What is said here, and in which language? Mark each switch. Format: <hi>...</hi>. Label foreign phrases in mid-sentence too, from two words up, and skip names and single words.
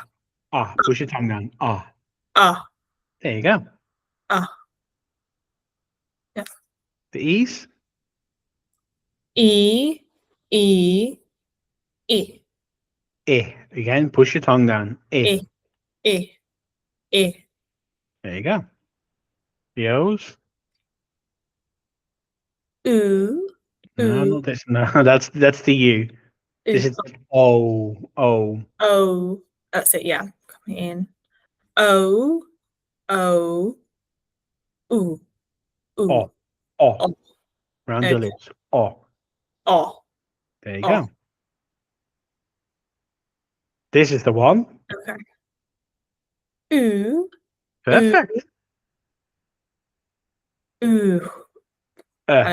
<en>Ah. push your tongue down. Ah, Ah. there you go. Ah. Yeah. The E's? E. E. E. Eh. Again, push your tongue down. Eh. E. E. E. There you go. The O's? Ooh. No, Ooh. not this. No, that's the U. This Ooh. is O. O. Oh. That's it. Yeah. Coming in. O. O. Ooh. Ooh. O. O. Oh. Round your Okay. lips. O. Oh. There you Oh. go. This is the one. Okay. Ooh. Ooh. Perfect. Ooh. Uh,</en>